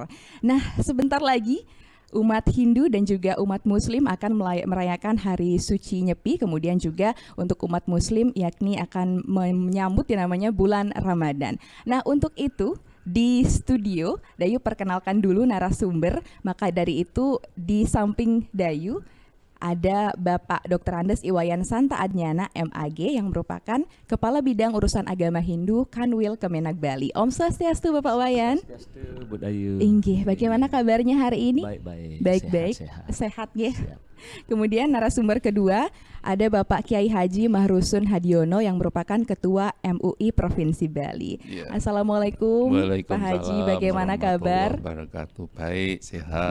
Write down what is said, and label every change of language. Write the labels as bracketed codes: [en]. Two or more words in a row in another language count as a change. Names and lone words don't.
[id] Nah, sebentar lagi umat Hindu dan juga umat Muslim akan merayakan hari suci Nyepi, kemudian juga untuk umat Muslim yakni akan menyambut yang namanya bulan Ramadan. Nah, untuk itu di studio Dayu perkenalkan dulu narasumber, maka dari itu di samping Dayu ada Bapak Dr. Andes Iwayan Santa Adnyana MAG yang merupakan Kepala Bidang Urusan Agama Hindu Kanwil Kemenak Bali. Om Swastiastu Bapak Wayan. Swastiastu Bu Dayu. Inggih, bagaimana kabarnya hari ini? Baik-baik. Sehat ya. Kemudian narasumber kedua ada Bapak Kiai Haji Mahrusun Hadiono yang merupakan Ketua MUI Provinsi Bali. Ya. Assalamualaikum Pak Haji, bagaimana kabar? Wabarakatuh. Baik, sehat.